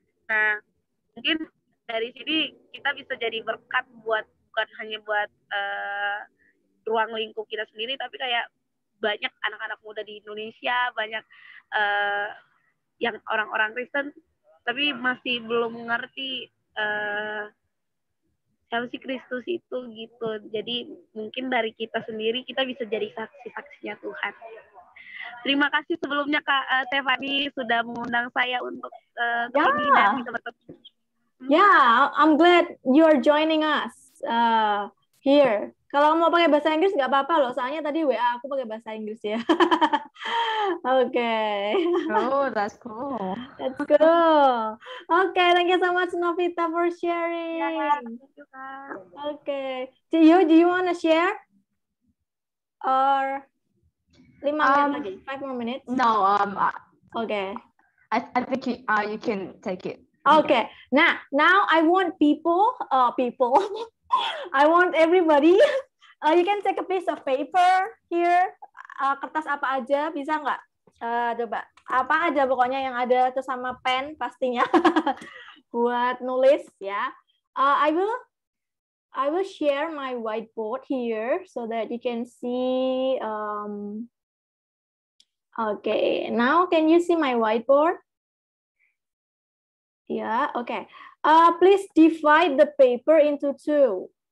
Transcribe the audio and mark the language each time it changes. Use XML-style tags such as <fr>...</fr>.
<id>Nah mungkin dari sini kita bisa jadi berkat buat, bukan hanya buat ruang lingkup kita sendiri, tapi kayak banyak anak-anak muda di Indonesia, banyak yang orang-orang Kristen tapi masih belum mengerti siapa sih Kristus itu gitu. Jadi mungkin dari kita sendiri kita bisa jadi saksi-saksinya Tuhan. Terima kasih sebelumnya Kak Stefani sudah mengundang saya untuk kesini dan bisa bertemu.</id> <en>Yeah, I'm glad you're joining us here.</en> <id>Kalau mau pakai bahasa Inggris nggak apa-apa loh, soalnya tadi WA aku pakai bahasa Inggris ya.</id> <en>Okay. Oh, that's cool. That's cool. Okay, thank you so much Novita for sharing. Ya, thank you Kak. Okay. Do you want to share? Or 5 minutes lagi? 5 more minutes? No, Okay. I think you can take it. Okay. Now I want people. I want everybody. You can take a piece of paper here.</en> <id>Kertas apa aja, bisa nggak? Coba. Apa aja pokoknya yang ada, terus sama pen pastinya. Buat nulis ya.</id> <en>I will share my whiteboard here so that you can see. Okay. Now can you see my whiteboard? Ya, oke. Please divide the paper into 2.</en>